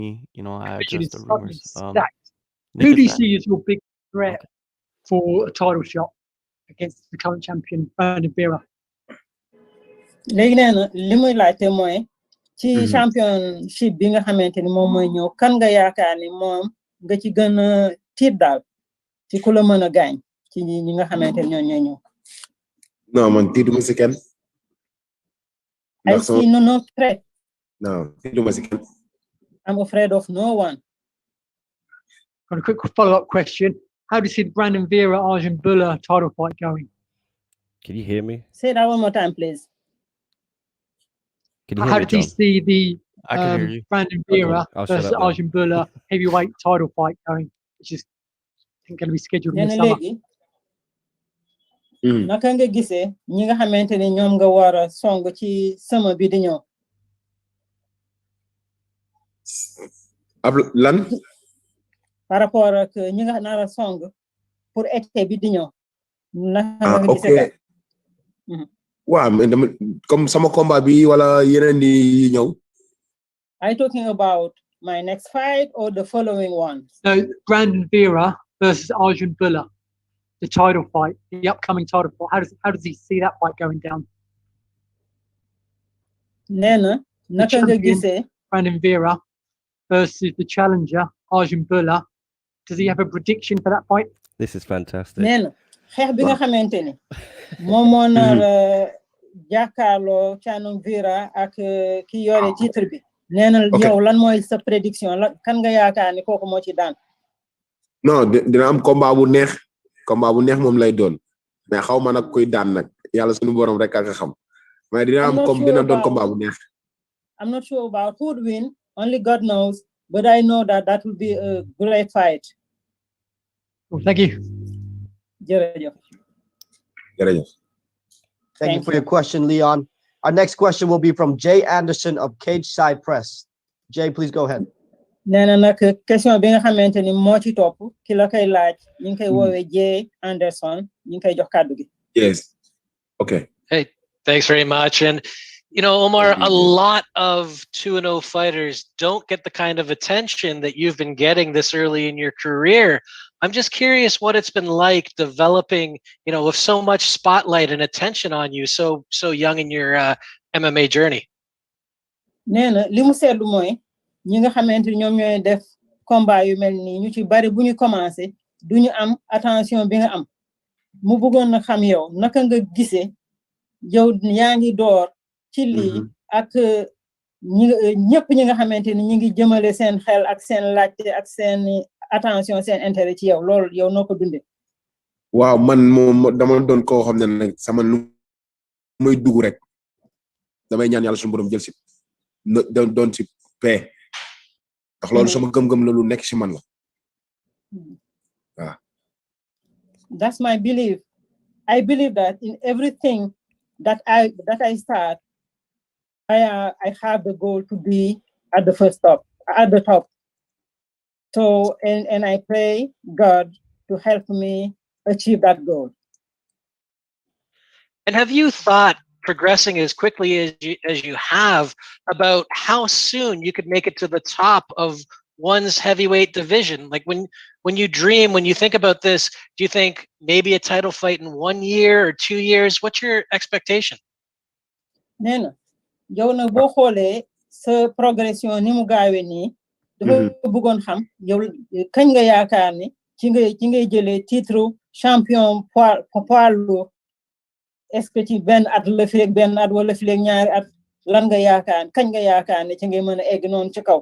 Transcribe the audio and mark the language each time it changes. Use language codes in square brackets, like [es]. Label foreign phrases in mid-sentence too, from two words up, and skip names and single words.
[en] You know, I Division just is the suddenly rumors. stacked. Nick Who is do you that? see as your big threat Okay. for a title shot against the current champion, Brandon Vera? [wo] léegi nee na li muy laajte mooy ci championship bi nga xamante ni moom mooy ñëw kan nga yaakaar ni moom nga ci gën a tiit daal ci ku la mën a gaañ ci ñi nga xamante ni ñoo ñooy ñëw. Non, man tiituma si kenn. [en] I see no threat. [wo] Non, tiituma si kenn. [en] I'm afraid of no one. Got a quick follow-up question. How do you see the Brandon Vera Arjun Buller title fight going? Can you hear me? Say that one more time, please. Can you hear How me, do you John? see the I can hear you. Brandon Vera I'll shut versus up then. Arjun Buller heavyweight title fight going, which is I think going to be scheduled in [wo] nee [en] the [wo] na [en] summer? [wo] léegi naka nga gisee ñi nga xamante ni ñoom nga war a song ci sama bi di ñëw. ab lan. [fr] par rapport [wo] ak ñi nga nar a song [fr] pour été [wo] bi di ñëw. naka nga ok gisee daal. waaw mais dama comme sama combat bi wala yeneen di ñëw. [en] Are you talking about my next fight or the following one? No, Brandon Vera versus Arjun Buller, the title fight, the upcoming title fight. How does he see that fight going down? [wo] nee na naka nga gisee. [en] Brandon Vera versus the challenger Arjun Buller. Does he have a prediction for that fight? This is fantastic. [wo] nee na xeex bi nga xamante ni moom moo nar jàkkaarloo Caanum Vera ak ki yore titre bi. nee na yow lan mooy sa prédiction la kan nga yaakaar ni kooku moo ci daan. non dina am combat bu neex moom lay doon mais xaw ma nag kuy daan nag yàlla suñu borom rek ak xam mais dina am dina doon combat bu neex. [en] I'm not sure about who would win, only God knows, but I know that will be a great fight. Well, thank you. [wo] Jërëjëf. [en] Thank you for your question, Leon. Our next question will be from Jay Anderson of Cage Side Press. Jay, please go ahead. [wo] nee na nag question bi nga xamante ni moo ci topp ki la koy laaj ñu ngi koy woowee Jay Anderson ñu ngi koy jox kàddu gi. [en] Yes. Okay. Hey, thanks very much. And you know, Omar, a lot of 2-0 fighters don't get the kind of attention that you've been getting this early in your career. I'm just curious what it's been like developing, you know, with so much spotlight and attention on you so young in your MMA journey. [wo] nee na li mu seetlu mooy ñi nga xamante ni ñoom ñooy def combat yu mel nii ñu ci bari bu ñu commencé du ñu am attention bi nga am mu bëggoon na xam yow naka nga gisee yow yaa ngi door ci lii ak ñëpp ñi nga xamante ni ñi ngi jëmale seen xel ak seen laajte ak seen attention seen intérêt ci yow loolu yow noo ko dundee. waaw man moom dama doon koo xam ne nag sama lu muy dugg rek damay ñaan yàlla suñu borom jël si doon si paix ndax loolu sama gëm-gëm la lu nekk si man la waaw. [en] That's my belief. I believe that in everything that I start, I have the goal to be at the top. So, and I pray God to help me achieve that goal. And have you thought, progressing as quickly as you have, about how soon you could make it to the top of one's heavyweight division? Like when you dream, when you think about this, do you think maybe a title fight in 1 year or 2 years? What's your expectation? [wo] Nena, yow na bo xolé sa progression ni mu gaawé ni dafa bëggoon xam yow kañ nga yaakaar ni ci ngay jëlé [fr] titre champion poids lourd. Est-ce que [wo] ci benn at la fi ak benn at wala fi ak ñaari at lan nga yaakaar kañ nga yaakaar ne ci ngay mën a egg noonu ci kaw.